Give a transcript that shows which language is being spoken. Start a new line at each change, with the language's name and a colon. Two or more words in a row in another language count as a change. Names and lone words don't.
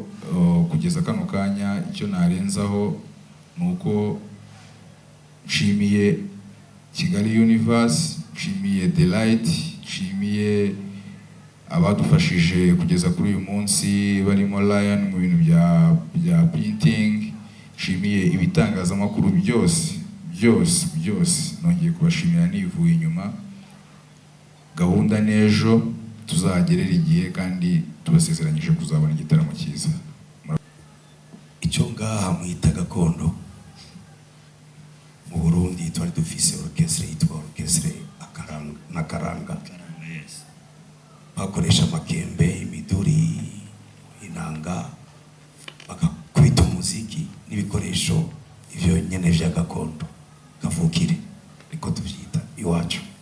Kinyarwanda: kugeza kano kanya icyo narenzaho ni uko nshimiye Kigali Universe, nshimiye Delight, nshimiye abadufashije kugeza kuri uyu munsi barimo Lion mu bintu bya printing, nshimiye ibitangazamakuru byose nongeye kubashimira nivuye inyuma. Gahunda n'ejo tuzagerera igihe kandi tubasezeranyije kuzabona igitaramo cyiza.
Rundi: Icyo ngaha mwita gakondo mu Burundi twari dufise orchestre yitwa orchestre Akaranga, bakoresha makembe, imiduri, inanga, bakakubita umuziki n'ibikoresho ivyo nyene vya gakondo kavukire, niko tuvyita iwacu.